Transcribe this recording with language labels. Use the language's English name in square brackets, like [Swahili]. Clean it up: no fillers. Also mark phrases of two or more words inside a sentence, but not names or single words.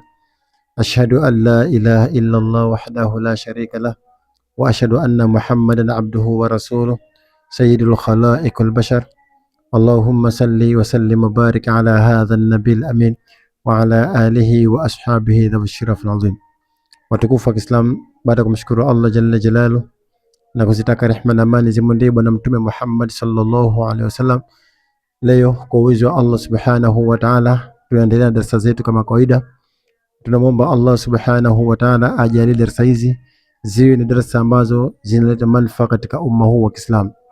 [Arabic] أشهد أن لا إله إلا الله وحده لا شريك له وأشهد أن محمدا عبده ورسوله سيد الخلائق البشر. اللهم صل وسلم وبارك على هذا النبي الأمين وعلى آله وأصحابه ذوي الشرف العظيم. [Swahili] Watukufu wa Kiislamu, baada ya kumshukuru Allah [Arabic] جل جلاله [Swahili] na kuzitaka rehema na amani zimwendee bwana mtume Muhammad [Arabic] صلى الله عليه وسلم, [Swahili] leo kwa uwezo wa Allah [Arabic] سبحانه وتعالى [Swahili] tunaendelea na darasa zetu kama kawaida. Tunamwomba Allah [Arabic] سبحانه وتعالى [Swahili] ajalie darasa hizi ziwe ni darasa ambazo zinaleta manufaa katika umma huu wa Kiislamu.